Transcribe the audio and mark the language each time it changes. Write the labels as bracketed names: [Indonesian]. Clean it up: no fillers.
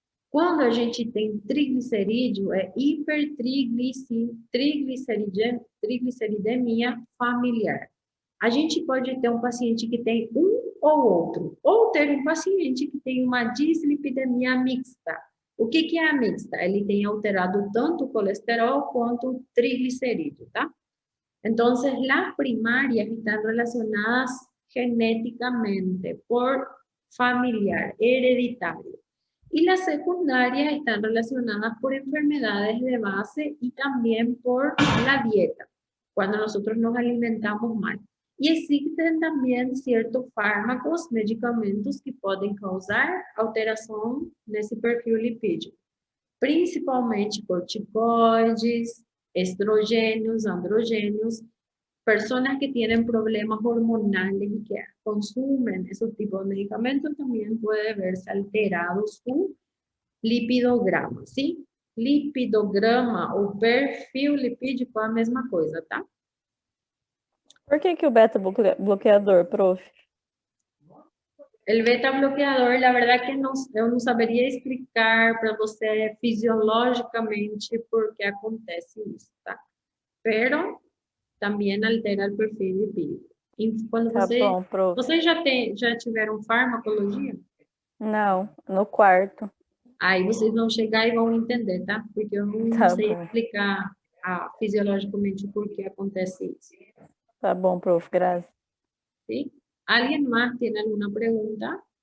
[Portuguese] Quando a gente tem triglicerídeo, é hipertrigliceridemia familiar. A gente pode ter um paciente que tem um ou outro, ou ter um paciente que tem uma dislipidemia mixta. O que é a mixta? Ele tem alterado tanto o colesterol quanto o triglicerídeo, tá? [Spanish] Entonces, las primarias están relacionadas genéticamente por familiar, hereditario. Y las secundarias están relacionadas por enfermedades de base y también por la dieta, cuando nosotros nos alimentamos mal. Y existen también ciertos fármacos, medicamentos que pueden causar alteración [Portuguese] nesse perfil lipídico, [Spanish] principalmente corticoides, estrogênios, androgênios, personas que tienen problemas hormonales y que consumen esos tipos de medicamentos también puede verse alterado su lipidograma, ¿sí? [Portuguese] Lipidograma ou perfil lipídico é a mesma coisa, tá? Por que o beta-bloqueador, prof? [Spanish] El beta bloqueador, la verdad que [Portuguese] eu não saberia explicar para você fisiologicamente por que acontece isso, tá? Pero também altera o perfil lipídico. Quando Tá bom, prof. vocês já tiveram farmacologia? Não, no quarto. Aí vocês vão chegar e vão entender, tá? Porque eu não Tá sei bom. explicar fisiologicamente por que acontece isso. Tá bom, prof, graças. [Spanish] ¿Sí? ¿Alguien más tiene alguna pregunta?